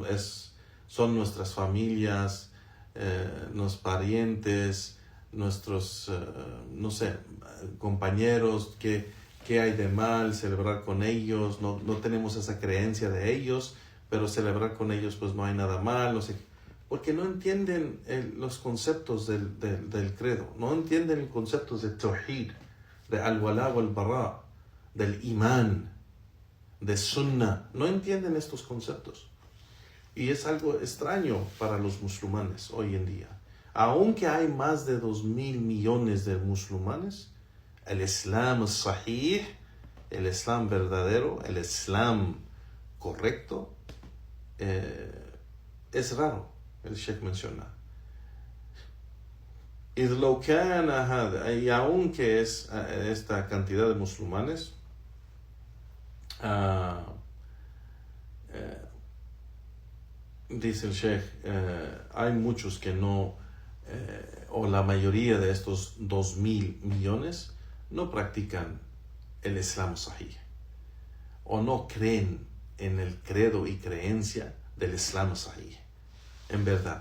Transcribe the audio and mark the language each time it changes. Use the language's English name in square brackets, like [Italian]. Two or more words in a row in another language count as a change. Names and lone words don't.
[Spanish] Son nuestras familias, los parientes, nuestros, compañeros. ¿Qué hay de mal celebrar con ellos? No tenemos esa creencia de ellos, pero celebrar con ellos pues no hay nada mal. No sé, porque no entienden los conceptos del credo, no entienden los conceptos de tawhid, de [Arabic] الولاء والبراء, [Spanish] del imán, de sunnah. No entienden estos conceptos. Y es algo extraño para los musulmanes hoy en día. Aunque hay más de 2.000 millones de musulmanes, el Islam sahih, el Islam verdadero, el Islam correcto, es raro. El Sheikh menciona. [Arabic] إذ لو كان هذا, [Spanish] y aunque es esta cantidad de musulmanes, dice el Sheikh, hay muchos que no, o la mayoría de estos 2.000 millones, no practican el Islam Sahih, o no creen en el credo y creencia del Islam Sahih, en verdad.